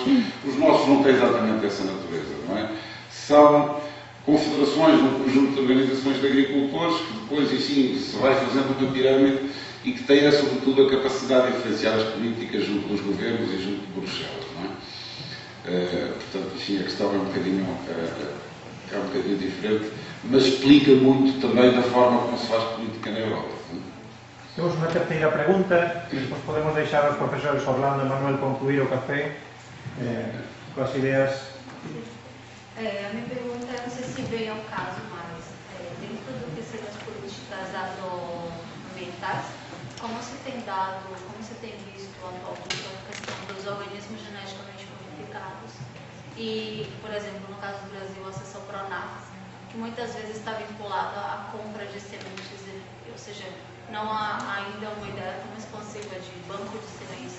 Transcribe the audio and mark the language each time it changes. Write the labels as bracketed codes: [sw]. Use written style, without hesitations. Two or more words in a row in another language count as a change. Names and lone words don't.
[pt] Os nossos não têm exatamente essa natureza, não é? São confederações, um conjunto de organizações de agricultores, que depois, enfim, se vai fazendo uma pirâmide e que têm, sobretudo, a capacidade de influenciar as políticas junto dos governos e junto de Bruxelas, não é? Portanto, enfim, a questão é um bocadinho diferente, mas explica muito também da forma como se faz política na Europa. [gl] Temos unha terceira pregunta e despois podemos deixar aos profesores Orlando e Manuel concluir o café coas ideas. [pt] A minha pergunta é, não sei se veio ao caso, mas dentro do que são as políticas agroambientais, como se tem visto atualmente a questão dos organismos geneticamente modificados e, por exemplo, no caso do Brasil, a seção Pronaf, que muitas vezes está vinculada à compra de sementes, ou seja, não há ainda uma ideia tão expansiva de banco de sementes.